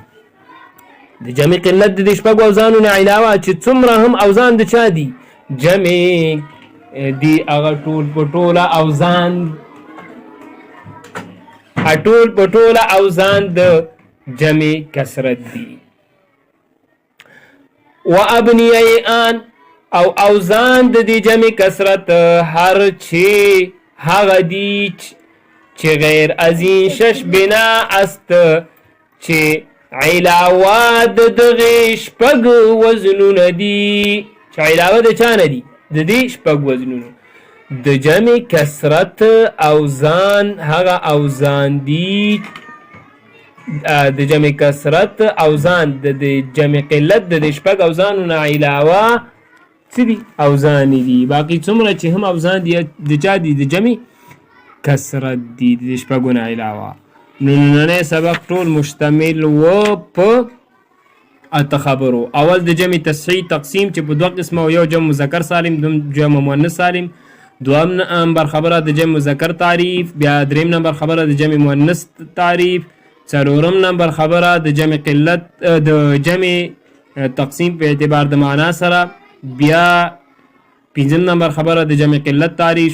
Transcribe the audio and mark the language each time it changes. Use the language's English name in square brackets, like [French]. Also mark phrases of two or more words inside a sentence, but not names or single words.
[Pashto] د جمع قلت د دې شپږ اوزانو نه علاوه چې څومره هم اوزان د چا دي جمع دي هغه ټول په ټوله اوزان ټول په ټوله اوزان د جمع کثرت دي. و ابنیان او اوزان د دې جمع کثرت هر چې هغه دي چې [Persian] غیر از این شش بنا است [Pashto] چې علاوه د دغه شپږ وزنونه دي چې علاوه د چا نه دي د دې شپږ وزنونو. د جمع کثرت اوزان هغه اوزان دي د جمع کثرت اوزان د جمع قلت د شپږ اوزانو نه علاوه څه دي اوزان دي. باقي څومره چې هم اوزان دي د چا دي د جمع کثرت دي د شپږو نه علاوه. نو نننی سبق ټول مشتمل و په اته خبرو. اول د جمع تصحیح تقسیم چې په دوه قسمه یو جمع مذکر سالم دوم جمع مؤنث سالم. دوم نمبر خبره د جمع مذکر تعریف. بیا دریم نمبر خبره د جمع مؤنث تعریف. څلورم نمبر خبره د جمع قلت د جمع تقسیم په اعتبار د معنا سره. بیا پنځم نمبر خبره د جمع قلت تعریف.